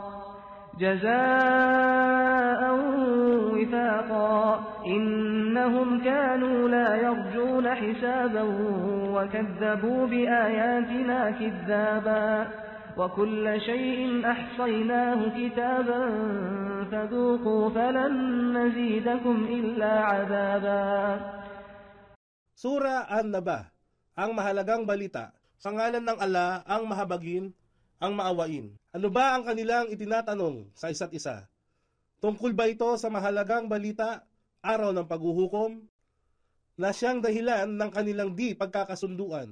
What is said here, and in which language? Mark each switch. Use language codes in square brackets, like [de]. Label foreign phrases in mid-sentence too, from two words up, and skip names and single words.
[ar] جَزَاءً وِفَاقًا إِنَّهُمْ كَانُوا لَا يَرْجُونَ حِسَابًا وَكَذَّبُوا بِآيَاتِنَا كِذَّابًا وَكُلَّ شَيْءٍ أَحْصَيْنَاهُ كِتَابًا فَذُوقُوا فَلَن نَّزِيدَكُمْ إِلَّا عَذَابًا. [tl] Sura An-Naba, ang mahalagang balita. Sa ngalan ng Allah, ang mahabagin, ang maawain. Ano ba ang kanilang itinatanong sa isa't isa? Tungkol ba ito sa mahalagang balita, araw ng paghuhukom, na siyang dahilan ng kanilang di pagkakasunduan?